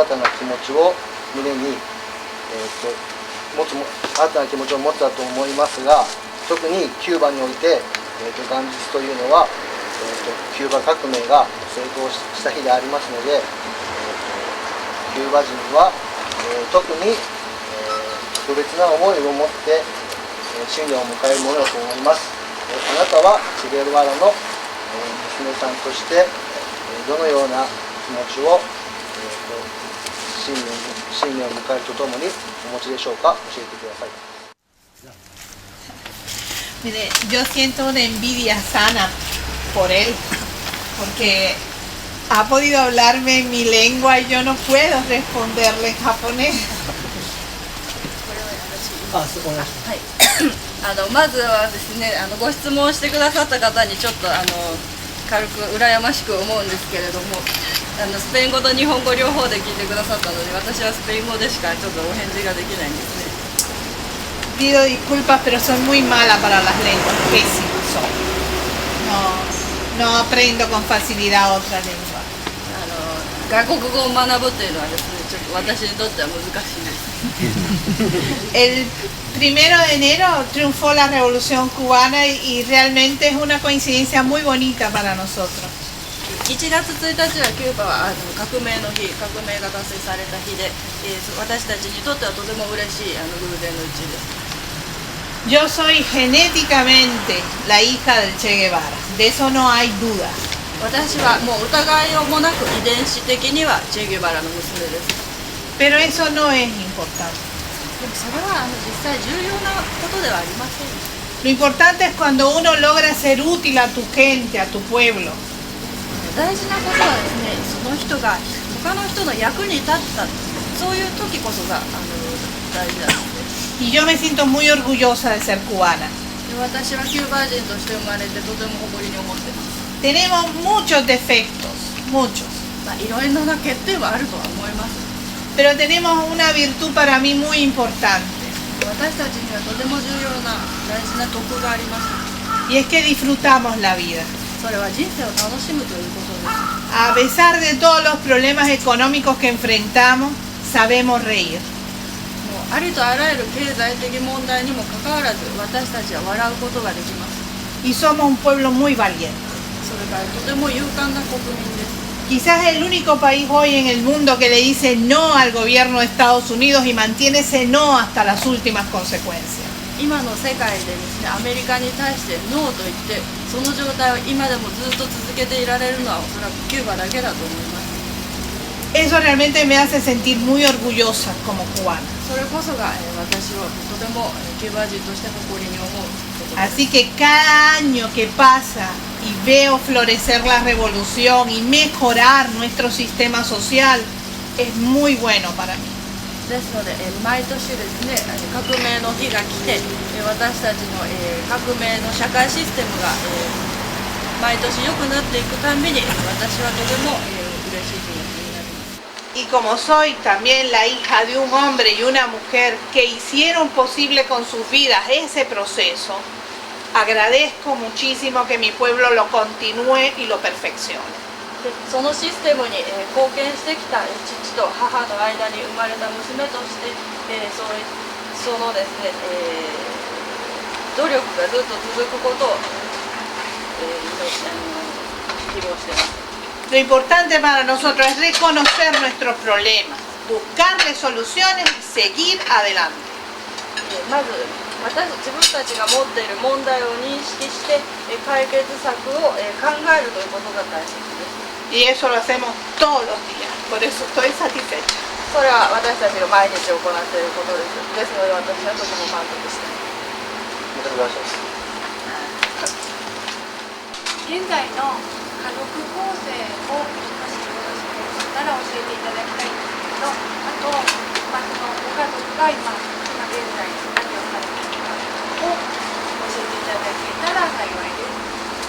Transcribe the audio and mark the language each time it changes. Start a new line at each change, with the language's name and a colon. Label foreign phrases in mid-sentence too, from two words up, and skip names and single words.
Japanese: たな気持ちを胸に、新たな気持ちを持つだと思いますが、 特にキューバにおいて、元日というのは、キューバ革命が成功した日でありますので、キューバ人は、特に、特別な思いを持って新年を迎えるものだと思います。あなたはチェゲルバラの娘さんとしてどのような気持ちを新年を迎えるとともにお持ちでしょうか。教えてください。
Spanish: Mire, yo siento una envidia sana por él, porque ha podido hablarme en mi lengua y yo no puedo responderle en japonés.
Japanese: まずはですね、ご質問してくださった方にちょっと軽く羨ましく思うんですけれども、スペイン語と日本語両方で聞いてくださったので、私はスペイン語でしかちょっとお返事ができないんですね。
Spanish: Pido disculpas, pero soy muy mala para las lenguas, pésima soy. No aprendo con facilidad otra lengua.
Japanese: 外国語を学ぶというのはですね、ちょっと私にとっては難しいです。
Spanish: El 1 de enero triunfó la Revolución Cubana y realmente es una coincidencia muy bonita para nosotros.
Japanese: 1 月1日はキューバは革命の日、革命が達成された日で、私たちにとってはとても嬉しい偶然のうちです。
Spanish: Yo soy genéticamente la hija del Che Guevara, de eso no hay duda.
Japanese: 私はもう疑いようもなく遺伝子的にはチェゲバラの娘です。
Spanish: Pero eso no es importante.
Japanese: でもそれは実際重要なことではありません。
Spanish: Lo importante es cuando uno logra ser útil a tu gente, a tu pueblo.
Japanese: 大事なことはですね、その人が他の人の役に立った、そういう時こそが大事なんです。
Spanish: Y yo me siento muy orgullosa de ser cubana.
Japanese: 私はキューバ人として生まれてとても誇りに思っています。
Spanish: Tenemos muchos defectos, muchos.
Japanese: いろいろな欠点はあるとは思います。
Spanish: Pero tenemos una virtud para mí muy importante.
Japanese: 私たちにはとても重要な大事な徳があります。
Spanish: Y es que disfrutamos la vida.
Japanese: それは人生を楽しむということです。
Spanish: A pesar de todos los problemas económicos que enfrentamos, sabemos reír.
Japanese: ありとあらゆる経済的問題にもかかわらず、私たちは笑うことができます。
Spanish: Y somos un pueblo muy valiente.
Japanese: それからとても勇敢な国民です。
Spanish: Quizás el único país hoy en el mundo que le dice no al gobierno de Estados Unidos y mantiene ese no hasta las últimas consecuencias.
Japanese: 今の世界でですね、アメリカに対してノーと言って、その状態を今でもずっと続けていられるのはおそらくキューバだけだと思います。
Spanish: Eso realmente me hace sentir muy orgullosa como cubana.
Japanese: それこそが私をとてもキューバ人として誇りに思うことです。
Spanish: Así que cada año que pasa y veo florecer la revolución y mejorar nuestro sistema social es muy bueno para mí.
Japanese: ですので、毎年ですね、革命の日が来て、私たちの革命の社会システムが毎年良くなっていくたんびに、私はとても嬉しい気持ちになります。
Spanish: Y como soy también la hija de un hombre y una mujer que hicieron posible con sus vidas ese proceso, agradezco muchísimo que mi pueblo lo continúe y lo perfeccione.
Japanese: そのシステムに貢献してきた父と母の間に生まれた娘として、そのですね、努力がずっと続くことを希望しています。
Spanish: Lo importante para nosotros es reconocer nuestros problemas, buscarle soluciones y seguir adelante.
Japanese: まず自分たちが持っている問題を認識して解決策を考えるということが大切です。
Spanish: Y eso lo hacemos todos los días, por eso estoy satisfecha.
Japanese: それは私たちが毎日行っていることです。ですので私はとても満足しています。現在の家族構成をもしよろしかったら教えていただきたいんですけど、あと、そのご家族が今現在何をされているかを教えていただけたら幸いです。